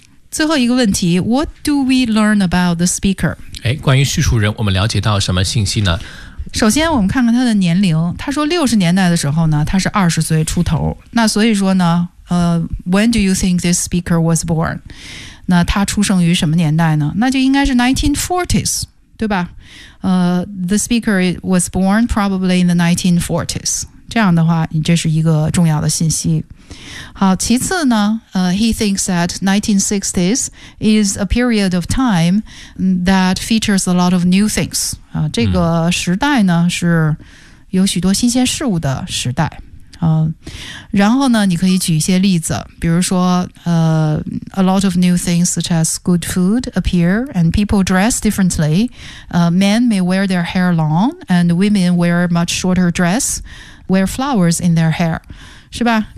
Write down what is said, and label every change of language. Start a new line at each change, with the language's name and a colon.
Chinese: 最后一个问题，
English: What do we learn about the speaker？
Chinese: 关于叙述人我们了解到什么信息呢？首先我们看看他的年龄，他说60年代的时候呢他是20岁出头，那所以说呢
English: When do you think this speaker was born？
Chinese: 那他出生于什么年代呢？那就应该是 1940s， 对吧？
English: The speaker was born probably in the 1940s。
Chinese: 这样的话你这是一个重要的信息。好，其次呢
English: He thinks that 1960s is a period of time that features a lot of new things、
Chinese: 这个时代呢是有许多新鲜事物的时代、然后呢你可以举一些例子，比如说、
English: A lot of new things such as good food appear and people dress differently、Men may wear their hair long and women wear much shorter dress, wear flowers in their hair，是吧？